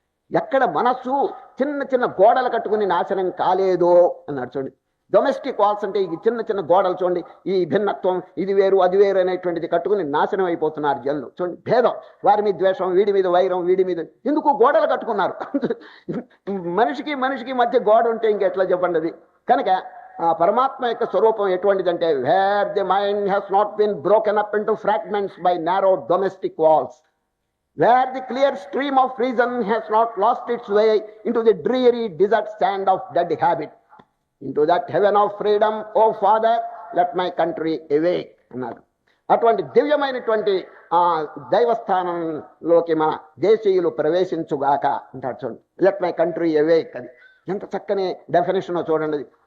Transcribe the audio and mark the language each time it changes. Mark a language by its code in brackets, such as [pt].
[te] ఎక్కడ మనస్సు చిన్న చిన్న గోడలు కట్టుకుని నాశనం కాలేదో అన్నాడు. చూడండి, [en] domestic walls [te] అంటే ఈ చిన్న చిన్న గోడలు చూడండి, ఈ భిన్నత్వం, ఇది వేరు అది వేరు అనేటువంటిది కట్టుకుని నాశనం అయిపోతున్నారు జనులు. చూడండి, భేదం, వారి మీద ద్వేషం, వీడి మీద వైరం, వీడి మీద ఎందుకు గోడలు కట్టుకున్నారు? మనిషికి మధ్య గోడ ఉంటే ఇంకెట్లా చెప్పండి అది. కనుక ఆ పరమాత్మ యొక్క స్వరూపం ఎటువంటిదంటే [en] Where the mind has not been broken up into fragments by narrow domestic walls, where the clear stream of reason has not lost its way into the dreary desert sand of dead habit, into that heaven of freedom, O Father, let my country awake అన్నాడు. [te] అటువంటి దివ్యమైనటువంటి ఆ దైవస్థానంలోకి మన దేశీయులు ప్రవేశించుగాక అంటాడు. చూడండి, [en] Let my country awake. [te] అది ఎంత చక్కని డెఫినేషన్ చూడండి.